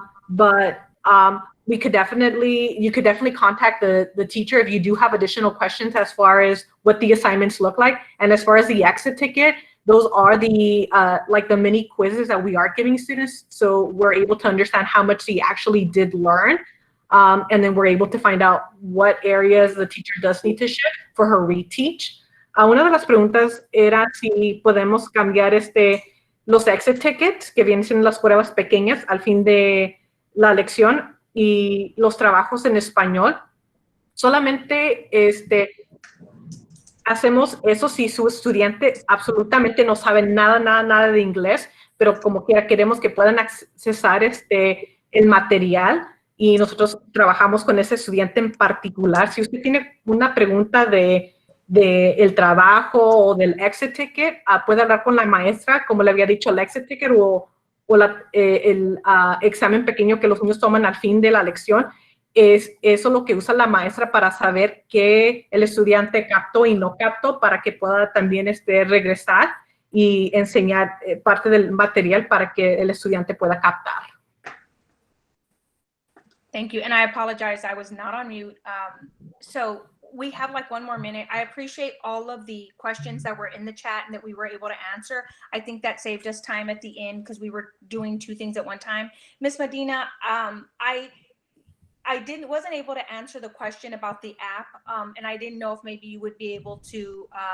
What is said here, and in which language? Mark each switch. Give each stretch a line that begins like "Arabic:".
English: But you could definitely contact the teacher if you do have additional questions as far as what the assignments look like. And as far as the exit ticket, those are the like the mini quizzes that we are giving students. So we're able to understand how much they actually did learn. And then we're able to find out what areas the teacher does need to shift for her reteach.
Spanish: Una de las preguntas era si podemos cambiar los exit tickets, que vienen siendo las pruebas pequeñas al fin de la lección, y los trabajos en español. Solamente hacemos eso si su estudiante absolutamente no sabe nada de inglés, pero como quiera queremos que puedan accesar el material, y nosotros trabajamos con ese estudiante en particular. Si usted tiene una pregunta de el trabajo o del exit ticket, puede hablar con la maestra, como le había dicho, el exit ticket o el examen pequeño que los niños toman al fin de la lección. Es eso lo que usa la maestra para saber qué el estudiante captó y no captó, para que pueda también regresar y enseñar parte del material para que el estudiante pueda captar.
English: Thank you. And I apologize, I was not on mute. So we have like 1 more minute. I appreciate all of the questions that were in the chat and that we were able to answer. I think that saved us time at the end because we were doing 2 things at one time. Ms. Medina, I wasn't able to answer the question about the app, and I didn't know if maybe you would be able to.